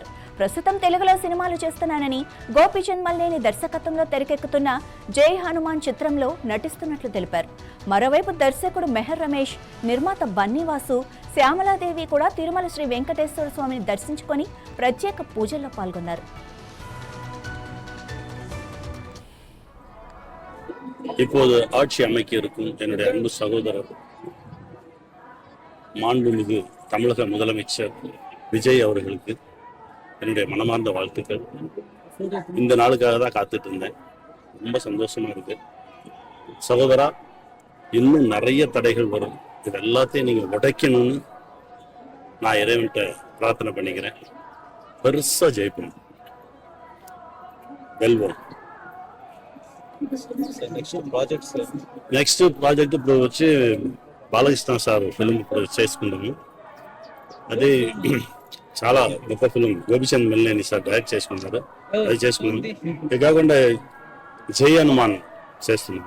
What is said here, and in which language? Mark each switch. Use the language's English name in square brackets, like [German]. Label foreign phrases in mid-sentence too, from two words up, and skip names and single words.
[Telugu] ప్రస్తుతం తెలుగులో సినిమాలు చేస్తున్నానని, గోపీచంద్ మల్లేని దర్శకత్వంలో తెరకెక్కుతున్న జై హనుమాన్ చిత్రంలో నటిస్తున్నట్లు తెలిపారు. మరోవైపు దర్శకుడు మెహర్ రమేష్, నిర్మాత బన్నీవాసు, శ్యామలాదేవి కూడా తిరుమల శ్రీ వెంకటేశ్వర స్వామిని దర్శించుకొని ప్రత్యేక పూజల్లో పాల్గొన్నారు. [Tamil] இப்போது ஆட்சி அமைக்க இருக்கும் என்னுடைய அன்பு சகோதரர் மாண்புமிகு தமிழக முதலமைச்சர் விஜய் அவர்களுக்கு என்னுடைய மனமார்ந்த வாழ்த்துக்கள். இந்த நாளுக்காக தான் காத்துட்டு இருந்தேன். ரொம்ப சந்தோஷமா இருக்கு. சகோதரா, இன்னும் நிறைய தடைகள் வரும். இது எல்லாத்தையும் நீங்க உடைக்கணும்னு நான் இறைவன்கிட்ட பிரார்த்தனை பண்ணிக்கிறேன். பெருசா ஜெயிப்போம். வெல்வோம். [English] next project [Telugu] ఇప్పుడు వచ్చి బాలకృష్ణ సార్ ఫిల్మ్ ఇప్పుడు చేసుకున్నాము. అది చాలా గొప్ప ఫిల్మ్. గోపిచంద్ మల్లేని సార్ డైరెక్ట్ చేసుకున్నారు. అది చేసుకున్నాము. ఇది కాకుండా జై హనుమాన్ చేస్తున్నాము.